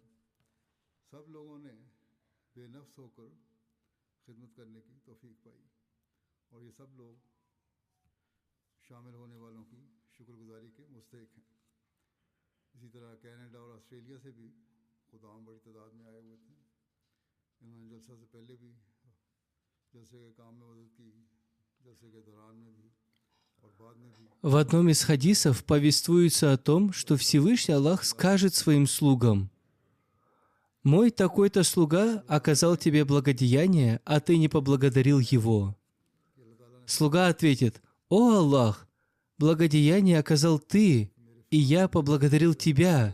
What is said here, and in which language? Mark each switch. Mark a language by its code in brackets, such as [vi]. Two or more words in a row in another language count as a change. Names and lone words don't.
[ur] سب لوگوں نے بےنفس ہو کر خدمت کرنے کی توفیق پائی اور یہ سب لوگ شامل ہونے والوں کی شکرگزاری کے مستحق ہیں. اسی طرح کینیڈا اور آسٹریلیا سے بھی خدام بڑی تعداد میں آئے ہوئے تھے. انہوں نے جلسہ سے پہلے بھی جلسے کے کام میں مدد کی، جلسے کے دوران میں بھی اور بعد میں بھی. [ru] В одном из хадисов повествуется о том, что Всевышний Аллах скажет своим слугам: «Мой такой-то слуга оказал тебе благодеяние, а ты не поблагодарил его». Слуга ответит: «О Аллах, благодеяние оказал ты, и я поблагодарил тебя».